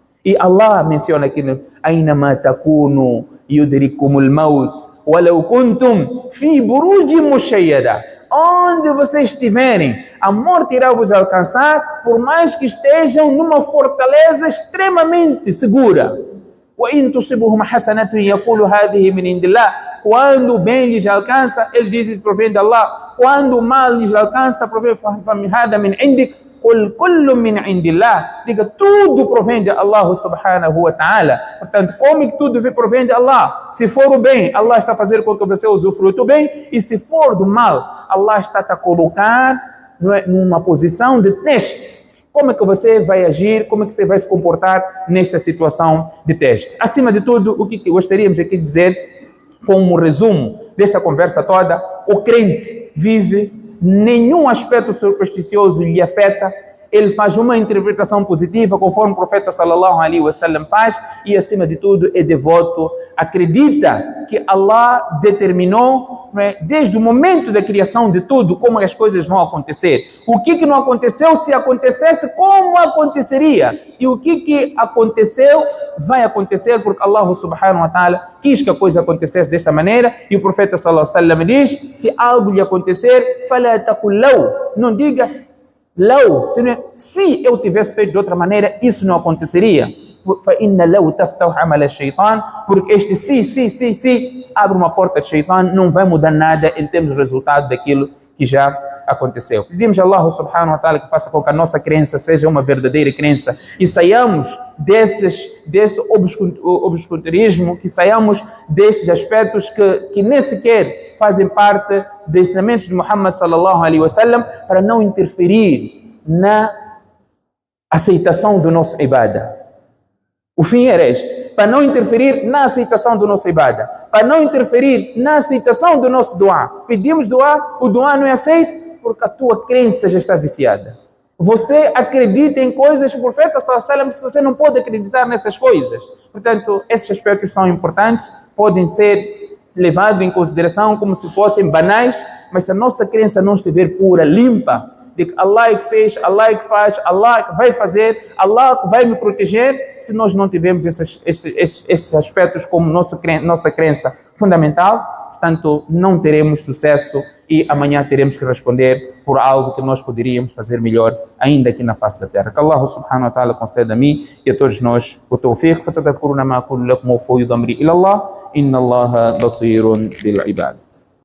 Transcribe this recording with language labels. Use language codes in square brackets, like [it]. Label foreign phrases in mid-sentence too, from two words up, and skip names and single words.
[pt] E Allah menciona aqui, [ar] أَيْنَمَا تَكُونُوا يُدْرِكُمُ الْمَوْتِ وَلَوْ كُنْتُمْ فِي بُرُوجٍ مُشَيَّدَةٍ. [pt] Onde vocês estiverem, a morte irá vos alcançar, por mais que estejam numa fortaleza extremamente segura. [ar] وَإِن تُصِبْهُمْ حَسَنَةٌ يَقُولُ هَذِهِ مِنْ عِنْدِ اللَّهِ. [pt] Quando o bem lhes alcança, eles dizem, provém de Allah. Quando o mal lhes alcança, provém [ar] هَذَا مِنْ عِنْدِكَ. قل كل من عند الله. [pt] Diga, tudo provém de Allah [ar] سبحانه وتعالى. [pt] Portanto, como que tudo provém de Allah? Se for o bem, Allah está fazendo com que você usufrua o bem. E se for do mal, Allah está a colocar numa posição de teste. Como é que você vai agir? Como é que você vai se comportar nesta situação de teste? Acima de tudo, o que gostaríamos aqui de dizer, como resumo desta conversa toda, o crente vive, nenhum aspecto supersticioso lhe afeta, ele faz uma interpretação positiva, conforme o profeta [ar] صلى الله عليه وسلم [pt] faz, e acima de tudo é devoto, acredita que Allah determinou, desde o momento da criação de tudo, como as coisas vão acontecer. O que não aconteceu, se acontecesse, como aconteceria? E o que aconteceu, vai acontecer, porque Allah [ar] سبحانه وتعالى [pt] quis que a coisa acontecesse desta maneira, e o profeta [ar] صلى الله عليه وسلم [pt] diz, se algo lhe acontecer, [ar] فلا تقل لو, [pt] não diga law, se eu tivesse feito de outra maneira, isso não aconteceria. [ar] فَإِنَّ لَوْ تَفْتَوْ عَمَلَ الشَّيْطَانِ. [pt] Porque este se abre uma porta de Shaitan, não vai mudar nada em termos de resultado daquilo que já aconteceu. Pedimos a Allah [ar] سبحانه وتعالى [pt] que faça com que a nossa crença seja uma verdadeira crença e saiamos desse obscurantismo, que saiamos destes aspectos que nem sequer fazem parte dos ensinamentos de Muhammad [ar] صلى الله عليه وسلم, [pt] para não interferir na aceitação do nosso ibadah. O fim era este, para não interferir na aceitação do nosso ibadah, para não interferir na aceitação do nosso dua. Pedimos dua, o dua não é aceito porque a tua crença já está viciada. Você acredita em coisas que o profeta [ar] صلى الله عليه وسلم, [pt] se você não pode acreditar nessas coisas. Portanto, esses aspectos são importantes, podem ser levados em consideração como se fossem banais, mas se a nossa crença não estiver pura, limpa, de que Allah é que fez, Allah é que faz, Allah é que vai fazer, Allah é que vai me proteger, se nós não tivermos esses aspectos como nossa crença fundamental, portanto, não teremos sucesso e amanhã teremos que responder por algo que nós poderíamos fazer melhor ainda aqui na face da terra. Que Allah [ar] سبحانه وتعالى [pt] conceda a mim e a todos nós o tawfiq. [ar] فستذكرون ما أقول لكم وفوض أمري إلى الله إن الله بصير بالعباد.